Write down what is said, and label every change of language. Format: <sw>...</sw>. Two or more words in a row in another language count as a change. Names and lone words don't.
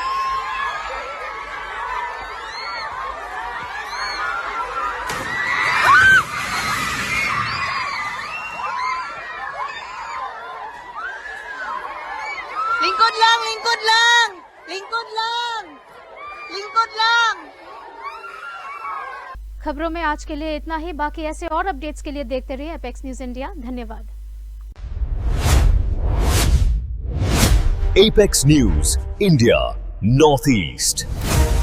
<hi>Lingkod lang, lingkod lang. Lingkod lang. Lingkod lang. खबरों में आज के लिए इतना ही। बाकी ऐसे और अपडेट्स के लिए देखते रहिए एपेक्स न्यूज इंडिया। धन्यवाद।</hi> <en>Apex News, India, Northeast.</en>